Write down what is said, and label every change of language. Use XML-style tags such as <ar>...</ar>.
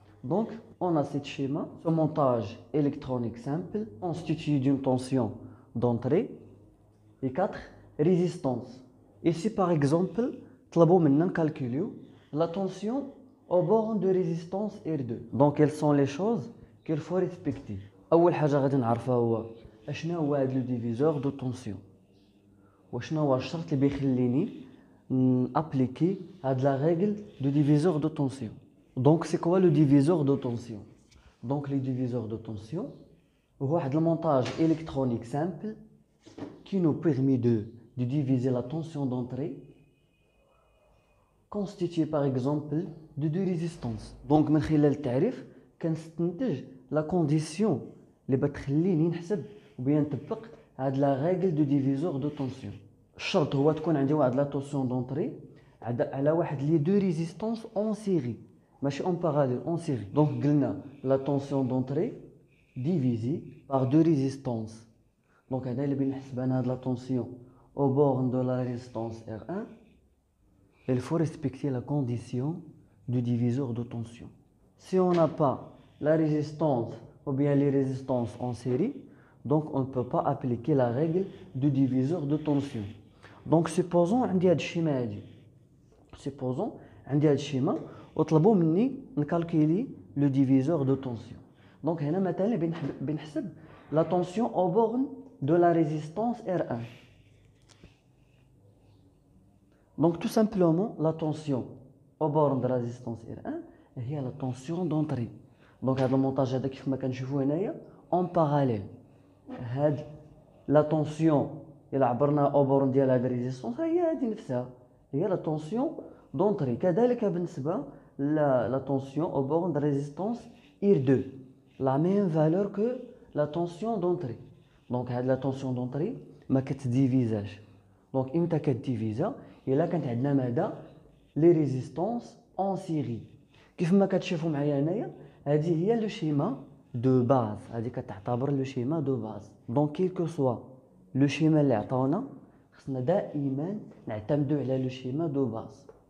<fr>Donc, on a ce schéma, ce montage électronique simple, constitué d'une tension d'entrée et 4 résistances. Ici, par exemple,</fr> <ar>طلبوا منا</ar> <fr>calculer la tension au borne de résistance R2. Donc, quelles sont les choses qu'il faut respecter.</fr> <ar>أول حاجة غادي نعرفها هو أشنا هو هذا</ar> <fr>le diviseur de tension.</fr> <ar>وشنا هو الشرط اللي بيخليني</ar> <fr>appliquer</fr> <ar>هاد</ar> <fr>la règle de diviseur de tension. Donc, c'est quoi le diviseur de tension? Donc, le diviseur de tension, c'est un montage électronique simple qui nous permet de diviser la tension d'entrée constituée par exemple de deux résistances. Donc,</fr> <ar>من خلال التعريف كنستنتج</ar> <fr>la condition</fr> <ar>اللي بتخليني نحسب وبيان نطبق هاد</ar> <fr>la règle de diviseur de tension.</fr> <ar>الشرط هو تكون عندي واحد</ar> <fr>la tension d'entrée</fr> <ar>على واحد</ar> <fr>les deux résistances en série.</fr> <ar>ماشي</ar> <fr>en parallèle, en série. Donc, la tension d'entrée divisée par deux résistances. Donc, on a la tension au bord de la résistance R1. Il faut respecter la condition du diviseur de tension. Si on n'a pas la résistance ou bien les résistances en série, donc on ne peut pas appliquer la règle du diviseur de tension. Donc, supposons un schéma. Supposons un schéma.</fr> <ar>وطلبوا مني نكالكولي لو ديفيزور دو طونسيون. دونك هنا مثلا بنحسب لا طونسيون او بورن دو لا ريزيستانس R1. دونك تو سامبلومون لا طونسيون او بورن دو لا ريزيستانس R1 هي لا طونسيون دونطري. دونك هذا المونتاج هذا كيف ما كنشوفوا هنايا اون باراليل. هاد لا طونسيون الا عبرنا او بورن ديال هاد الريزيستانس هي هذه نفسها هي لا طونسيون دونطري. كذلك بالنسبه</ar> <fr>la tension au borne de résistance R2, la même valeur que la tension d'entrée. Donc, la tension d'entrée</fr> <ar>ما كتديفيزاش.</ar> <fr>Donc,</fr> <ar>إمتى كتديفيزا؟ إلا كانت عندنا ماذا؟</ar> <fr>les résistances en série.</fr> <ar>كيف ما كتشوفوا معايا هنايا هذه هي لو شيما دو باز. هذه كتعتبر لو شيما دو باز.</ar> <fr>Donc, quel que soit</fr> <ar>لو شيما اللي عطاونا خصنا دائما نعتمدوا على لو شيما دو باز.</ar>